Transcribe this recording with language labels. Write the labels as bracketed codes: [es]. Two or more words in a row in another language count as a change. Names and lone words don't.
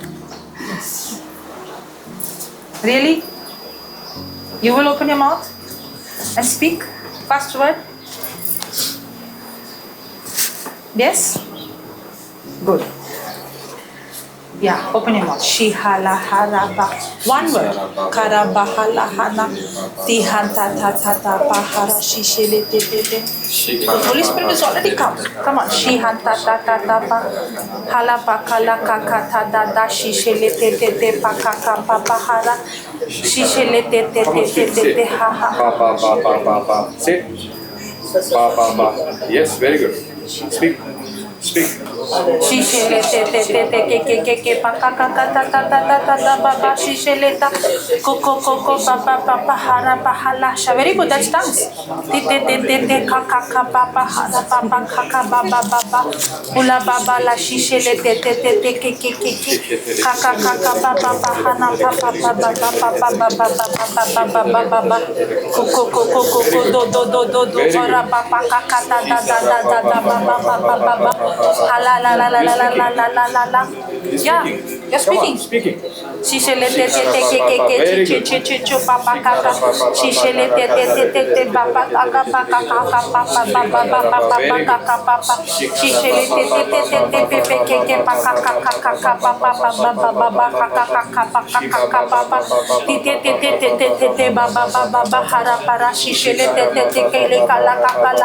[en] Really? You will open your mouth and speak first word? Yes? Good. Yeah, open your mouth. Shihala haraba. One word. Karabahala hana. Tihanta tata pahara shishele tete. The Holy Spirit is already come. Come on. Shihanta tata pa. Hala pakala kakata dada shishele tete pakaka papahara. Shishele tete ha ha. Pa. Sit. Pa. Yes, very good. Speak. Shishele ke pa baba shishele ta koko papa hara pahala. Very good, that's tongues. Te kaka papa hara papa baba ula baba la shishele ke kaka papa hana baba koko do hara papa kaka baba la. Yeah, you're speaking. Shishele te papa kaka. Shishele te papa kaka papa. Shishele te papa baba hara para shishele te kele kala kakala.